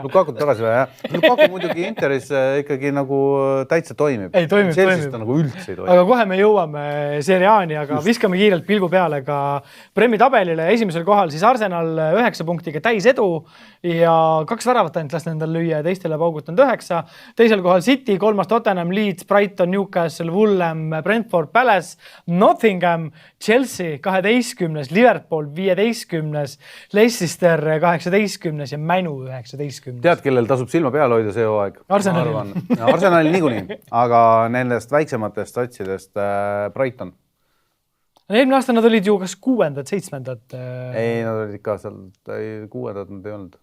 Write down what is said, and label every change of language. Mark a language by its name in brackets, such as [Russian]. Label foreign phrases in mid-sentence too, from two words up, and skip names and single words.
[Estonian] Lukakut tagasi vaja, jah. Lukaku muidugi Interis ikkagi nagu täitsa toimib. Ei, toimib. Ta nagu üldse ei toimib. Aga kohe me jõuame Serie A-ni, aga viskame kiirelt pilgu peale ka Premi tabelile. Esimesel kohal siis Arsenal 9 punktiga täis edu ja 2 väravat ainult last nendel lüüa ja teistele paugutanud 9. Teisel kohal City, 3. Tottenham, Leeds, Brighton, Newcastle, Fulham, Brentford, Palace, Nottingham, Chelsea 12, Liverpool 15, Leicester 18 ja Mänu 19. Tead, kellel tasub silma peal hoida see hooaeg? Arsenalil niikuinii, aga nendest väiksematest satsidest Brighton. Eelmine aasta nad olid ju kas 6. 7. Ei, nad olid ikka seal 6. nad ei olnud.